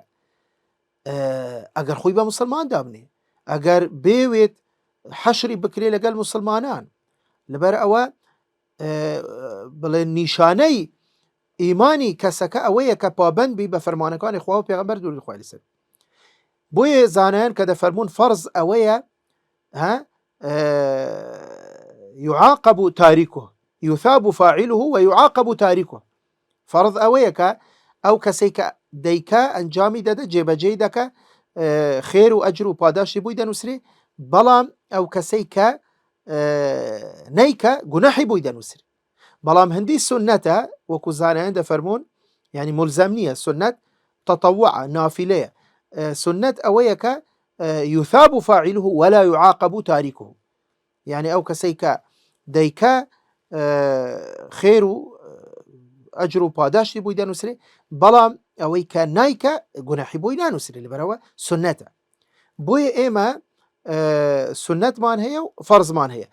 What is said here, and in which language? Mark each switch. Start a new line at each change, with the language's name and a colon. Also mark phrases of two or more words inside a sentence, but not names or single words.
Central Kurdish: ئەگەر خۆی بە مسلمان دابنێ، ئەگەر بێوێت حەشری بکرێ لەگەڵ مسلمانان، لەبەر ئەوە بڵێ نیشانەی ئیمانی کەسەکە ئەوەیە کە پابەند بی بە فەرمانەکانی خوا و پێغەمبەر درودی خوای لەسەر. بۆیە زانایان کە دەفەرمون فەرز ئەوەیە
Arabic: يعاقب تاركه يثاب فاعله ويعاقب تاركه.
Central Kurdish: فەرز ئەوەیە کە ئەو کەسەی کە دەیکە ئەنجامی دەدە، جێبەجێی دەکە، خێر و ئەجر و پاداشی بووی دەنووسرێ، بەڵام ئەو کەسەی کە نەیکە گوناحی بووی دەنووسرێ. بەڵام هەندی سنەتە وەکو زانایان دەفەرمون، یعنی ملزەم نییە، سنەت تەطەوعە، نافلەیە. سنەت ئەوەیە کە
Arabic: يثاب فاعله ولا يعاقب تاركه،
Central Kurdish: يعني ئەو کەسەی کە دەیکە خێر و ئەجر و پاداشی بووی دەنووسرێ، بەڵام ئەوەی کە نایکە گوناحی بووی نانووسرێ، لەبەرەوە سنەتە. بۆیە ئێمە سنەتمان هەیە و فەرزمان هەیە.